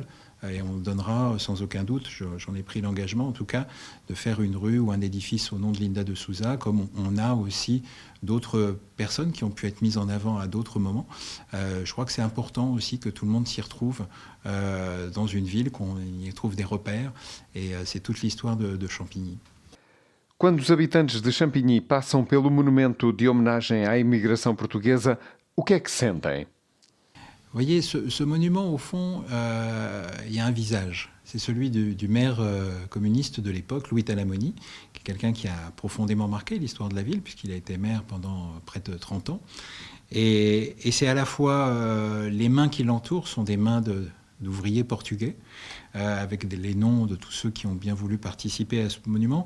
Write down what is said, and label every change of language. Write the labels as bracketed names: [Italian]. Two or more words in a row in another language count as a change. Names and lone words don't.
[French] Et on donnera sans aucun doute, j'en ai pris l'engagement en tout cas, de faire une rue ou un édifice au nom de Linda de Souza, comme on a aussi d'autres personnes qui ont pu être mises en avant à d'autres moments. Je crois que c'est important aussi que tout le monde s'y retrouve dans une ville, qu'on y trouve des repères, et c'est toute l'histoire de Champigny. [Portuguese] Quando os habitantes de Champigny passam pelo monumento de homenagem à imigração portuguesa, o que é que sentem? [French] Vous voyez, ce monument, au fond, il y a un visage. C'est celui du maire communiste de l'époque, Louis Talamoni, qui est quelqu'un qui a profondément marqué l'histoire de la ville, puisqu'il a été maire pendant près de 30 ans. Et c'est à la fois, les mains qui l'entourent sont des mains d'ouvriers portugais, avec les noms de tous ceux qui ont bien voulu participer à ce monument.